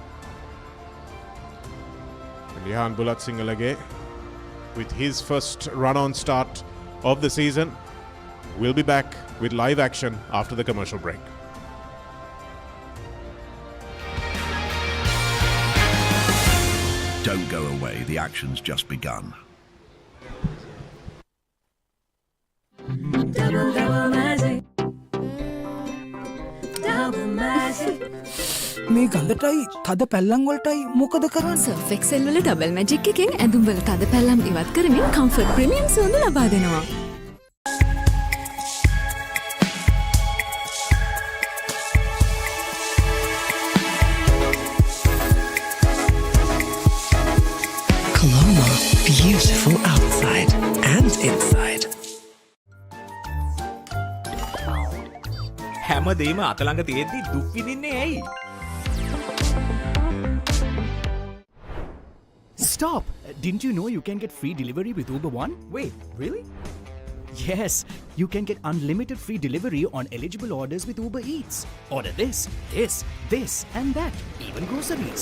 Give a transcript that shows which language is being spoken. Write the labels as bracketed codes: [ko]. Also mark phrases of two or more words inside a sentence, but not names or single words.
[en] And Yahan Bulatsingalage, with his first run-on start of the season, will be back with live action after the commercial break. Don't go away, the action's just begun. [si] මේ ගඳටයි තද පැල්ලම් වලටයි මොකද කරන්නේ? සර්ෆ් එක්සෙල් වල [en] double magic [si] එකෙන් ඇඳුම් වල තද පැල්ලම් ඉවත් කරමින් කම්ෆර්ට් ප්‍රීමියම් සුවඳ ලබා දෙනවා. [en] Coloma, beautiful outside and inside. [si] හැමදේම අතළඟ තියෙද්දි දුක් විඳින්නේ ඇයි? [en] Stop! Didn't you know you can get free delivery with Uber One? Wait, really? Yes, you can get unlimited free delivery on eligible orders with Uber Eats. Order this, this, this, and that, even groceries.